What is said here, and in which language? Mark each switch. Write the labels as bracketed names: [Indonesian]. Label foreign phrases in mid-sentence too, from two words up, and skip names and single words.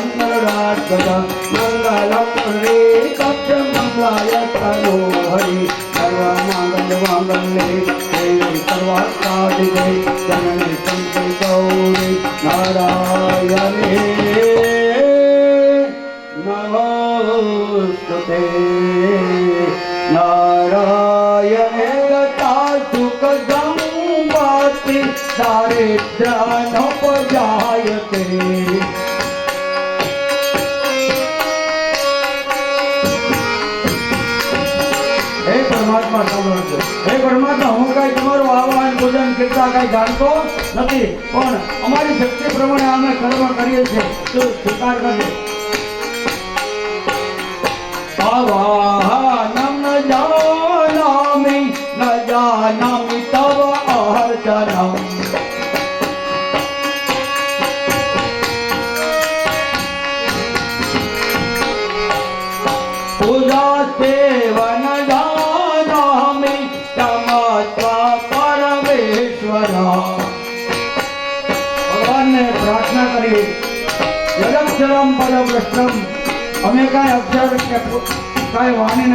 [Sanskrit] गरुडात्मज मङ्गलं हरिकक्षमङ्गलाय तनोहरि सर्वमाङ्गल्यमाङ्गल्ये देवी सर्वार्थसाधिके जननि शङ्करि गौरि नारायणे नमोस्तुते नारायणे गता सुखसंपत्ति दारिद्र्यानुपजायते [Gujarati] હે પરમાત્મા સાંભળો હે પરમાત્મા હું કઈ તમારું આહવાન પૂજન કરતા કઈ જાણતો નથી પણ અમારી શક્તિ પ્રમાણે અમે કર્મ કરીએ છીએ તો સ્વીકાર કરજો [Sanskrit] आवाहनं न जानामि तव अर्चनम् पूजासेव न जानामि तमत्वा परमेश्वर [Gujarati] ભગવાન ને પ્રાર્થના કરી [Sanskrit] यदक्षरम परब्रह्मम् [Gujarati] અમે કાંઈ અક્ષર કે કાંઈ વાણી